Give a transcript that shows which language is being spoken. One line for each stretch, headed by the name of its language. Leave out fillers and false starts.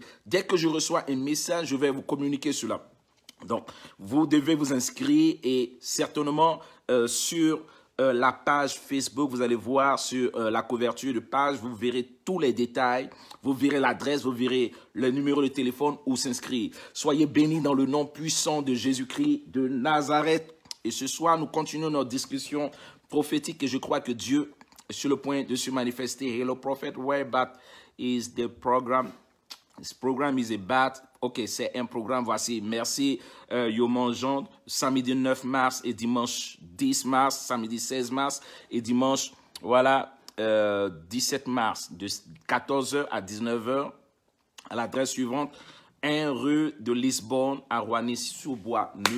French: Et dès que je reçois un message, je vais vous communiquer cela. Donc, vous devez vous inscrire et certainement sur la page Facebook, vous allez voir sur la couverture de page, vous verrez tous les détails, vous verrez l'adresse, vous verrez le numéro de téléphone où s'inscrire. Soyez bénis dans le nom puissant de Jésus-Christ de Nazareth. Et ce soir, nous continuons notre discussion prophétique et je crois que Dieu est sur le point de se manifester.
English: Hello, prophet, where about is the program? This program is about, ok,
French: c'est un programme, voici, merci Yoman Jean, samedi 9 mars et dimanche 10 mars, samedi 16 mars et dimanche, voilà, 17 mars, de 14h à 19h, à l'adresse suivante, 1 rue de Lisbonne à Roigny-sous-Bois.